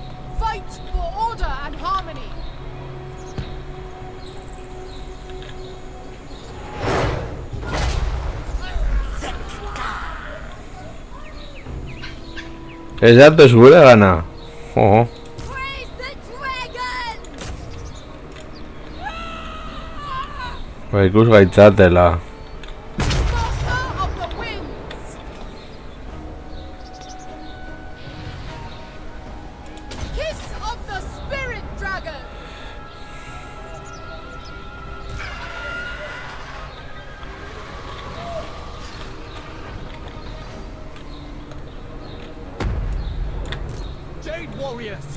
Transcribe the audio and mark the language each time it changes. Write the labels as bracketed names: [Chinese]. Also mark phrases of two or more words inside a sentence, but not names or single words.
[English] Fight for order and harmony. [Spanish] Exacto, seguro de ganar. Ojo. [English] Praise the dragon! [Basque] Bai, ikus gaitzatela. [English] Master of the winds. Kiss of the spirit dragon. Jade warriors!